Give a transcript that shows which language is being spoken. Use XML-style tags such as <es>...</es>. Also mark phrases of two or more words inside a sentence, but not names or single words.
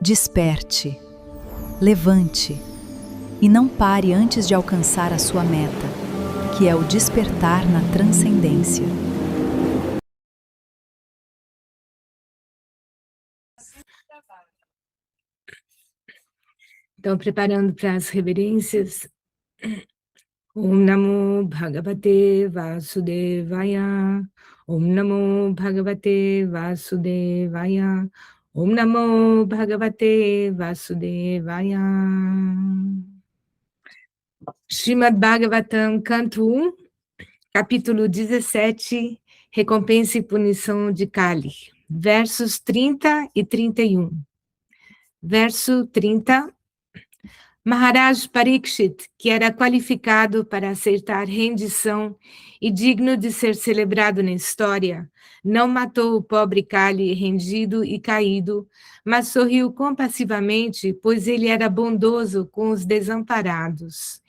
<pt>Desperte, levante e não pare antes de alcançar a sua meta, que é o despertar na transcendência. Então, preparando para as reverências.</pt> <sa>Om Namo Bhagavate Vasudevaya. Om Namo Bhagavate Vasudevaya. Om Namo Bhagavate Vasudevaya.</sa> <pt>Srimad Bhagavatam, canto 1, capítulo 17, Recompensa e Punição de Kali, versos 30 e 31. Verso 30. Maharaj Parikshit, que era qualificado para aceitar rendição e digno de ser celebrado na história, não matou o pobre Kali rendido e caído, mas sorriu compassivamente, pois ele era bondoso com os desamparados.</pt>